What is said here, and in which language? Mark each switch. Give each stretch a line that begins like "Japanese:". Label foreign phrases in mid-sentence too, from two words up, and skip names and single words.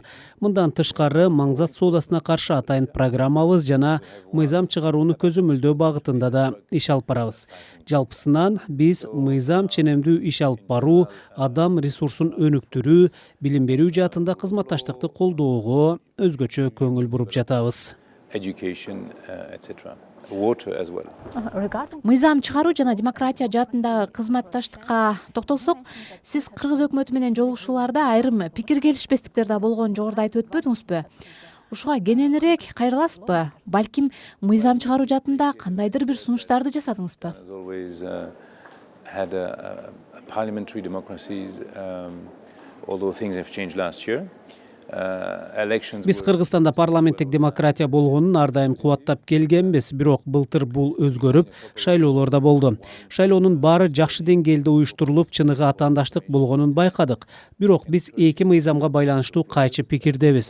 Kyrgyz: Мындан тышкары маңзат соодасына каршы атайын программабыз жана мыйзам чыгарууну көзөмөлдөө багытында да иш алып барабыз. Жалпысынан биз мыйзам ченемдүү иш алып баруу, адам ресурсун өнүктүрүү, билим берүү жаатында кызматташтыкты колдоого өзгөчө көңүл буруп жатабыз.
English: education, etc. Water as well.
Kyrgyz: Мыйзам чыгаруу жана демократия жаатындагы кызматташтыкка токтолсок, сиз Кыргыз өкмөтү менен жолугушууларда айрым пикир келишпестиктер да болгонун жогоруда айтып өтпөдүңүзбү? Ушуга кененирээк кайрыласызбы? Балким мыйзам чыгаруу жаатында кандайдыр бир сунуштарды жасадыңызбы?
English: As always had parliamentary democracies, although things have changed last year.
Kyrgyz: Биз Кыргызстанда парламенттик демократия болгонун ар дайым кубаттап келгенбиз, бирок былтыр бул өзгөрүп, шайлоолор да болду. Шайлоонун баары жакшы деңгээлде уюштурулуп, чыныгы атаандаштык болгонун байкадык. Бирок биз эки мыйзамга байланыштуу кайчы пикирдебиз.